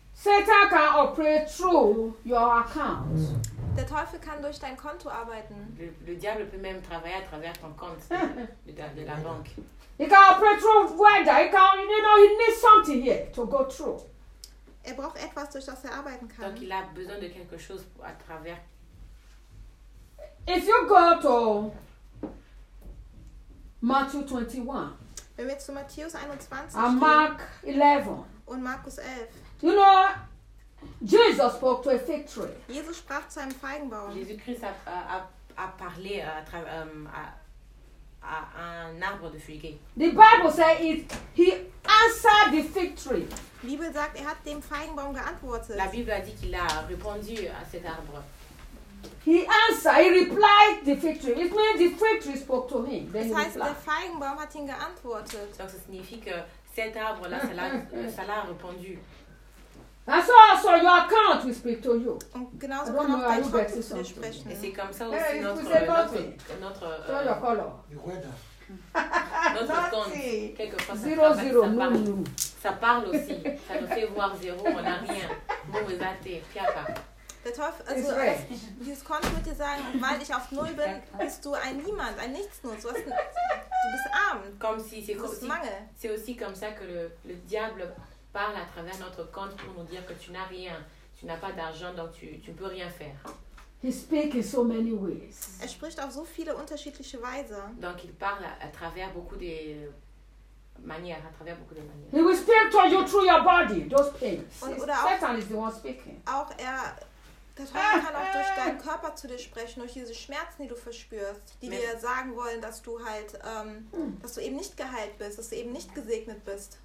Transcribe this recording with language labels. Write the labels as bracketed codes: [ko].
[en] Satan can operate through your account. [de] Der Teufel kann durch dein Konto arbeiten. [fr] Le diable peut même travailler à travers ton compte de la banque. [en] He can operate through weather. He can, you know, he needs something here to go through. [de] Er braucht etwas, durch das er arbeiten kann. [fr] Donc il a besoin de quelque chose à travers. [en] If you go to Matthew 21. [de] Wenn wir zu Matthäus 21 gehen. Mark 11. Und Markus 11. [en] You know, Jesus spoke to a fig tree. [de] Jesus sprach zu einem Feigenbaum. [fr] Jésus-Christ a parlé à un arbre de figuier. [en] The Bible says he answered the fig tree. [de] Die Bibel sagt, er hat dem Feigenbaum geantwortet. [fr] La Bible a dit qu'il a répondu à cet arbre. [en] He answered, he replied the fig tree. It means the fig tree spoke to him. [de] Das heißt, der Feigenbaum hat ihn geantwortet. [fr] Donc ça signifie que cet arbre là, ça l'a répondu. [en] And so also your account will speak to you. [de] Genauso kann auch dein Konto zu dir sprechen. [fr] Et c'est comme ça aussi notre compte, quelquefois, ça parle aussi. Ça nous fait voir zéro, on n'a rien. Mauvais athée, piaka. [de] Der Teufel, also Jesus konnte mit dir sagen, weil ich auf Null bin, bist du ein Niemand, ein Nichtsnutz. Du bist arm. [fr] Comme si, c'est comme si, Mangel. C'est aussi comme ça que le diable parle à travers notre compte pour nous dire que tu n'as rien, tu n'as pas d'argent, donc tu ne peux rien faire. [en] He speaks in so many ways. [de] Er spricht auf so viele unterschiedliche Weise. [fr] Donc il parle à travers beaucoup de manières, à travers beaucoup de manières. [en] He will speak to you through your body, those pains. Satan is the one speaking. [de] Auch er, der Teufel kann auch durch deinen Körper zu dir sprechen, durch diese Schmerzen, die du verspürst, die dir sagen wollen, dass du halt, dass du eben nicht geheilt bist, dass du eben nicht gesegnet bist.